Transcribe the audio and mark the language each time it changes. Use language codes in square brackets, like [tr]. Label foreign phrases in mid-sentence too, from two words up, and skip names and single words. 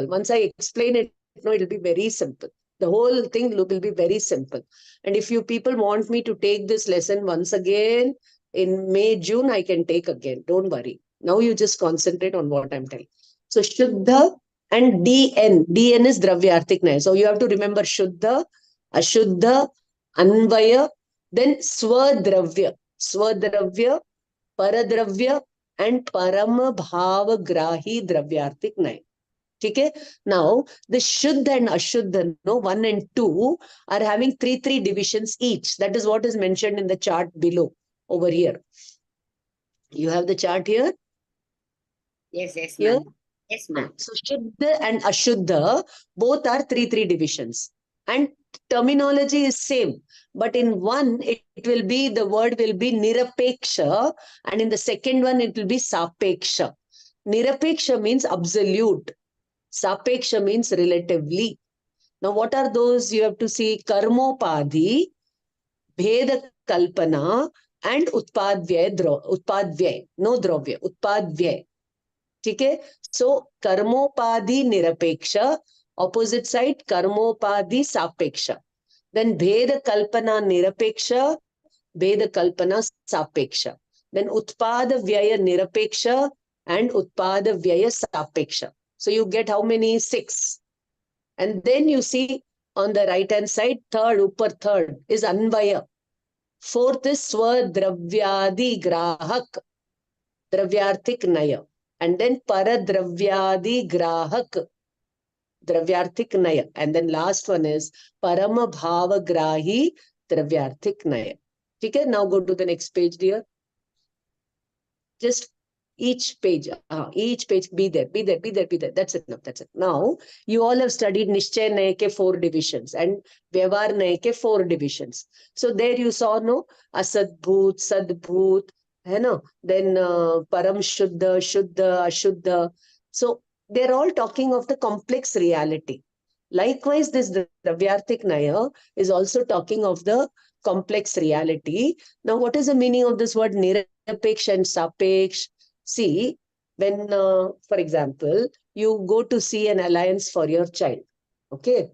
[en] Once I explain it, it'll be very simple. The whole thing will be very simple. And if you people want me to take this lesson once again in May, June, I can take again. Don't worry. Now you just concentrate on what I'm telling. So Shuddha and DN. DN is Dravyarthik Naya. So you have to remember Shuddha, Ashuddha, Anvaya, then Swadravya. Swadravya, Paradravya, and Parama Bhava Grahi Dravyarthik Naya. Okay? Now, the Shuddha and Ashuddha, 1 and 2, are having 3 divisions each. That is what is mentioned in the chart below, over here. You have the chart here? Yes, Here? ma'am. Yes, ma'am. So, Shuddha and Ashuddha, both are 3 divisions. And terminology is same. But in one, it will be, the word will be Nirapeksha. And in the second one, it will be Sapeksha. Nirapeksha means absolute. Sapeksha means relatively. Now, what are those? You have to see Karmopadhi, Bheda Kalpana, and Utpadvyay. No Dravya, Utpadvyay. Okay? So, Karmopadhi Nirapeksha, opposite side, Karmopadhi Sapeksha. Then Bheda Kalpana Nirapeksha, Bheda Kalpana Sapeksha. Then Utpada Vyaya Nirapeksha and Utpada Vyaya Sapeksha. So you get how many? 6. And then you see on the right hand side, third is Anvaya. Fourth is Swadravyadi Grahak, Dravyarthik Naya. And then Paradravyadi Grahak, Dravyarthik Naya. And then last one is Parama Bhava Grahi Dravyarthik Naya. Okay, now go to the next page, dear. Just each page, be there, be there, be there, be there. That's enough, that's it. Now, you all have studied Nishchay Naya ke 4 divisions and Vyavahar Naya ke 4 divisions. So there you saw, no, Asadbhut, Sadbhut, [hi] hai na? [en] Then Param Shuddha, Shuddha, Ashuddha. So they're all talking of the complex reality. Likewise, this Dravyarthik Naya is also talking of the complex reality. Now, what is the meaning of this word Nirapeksh and Sapeksh? See, when, for example, you go to see an alliance for your child, okay?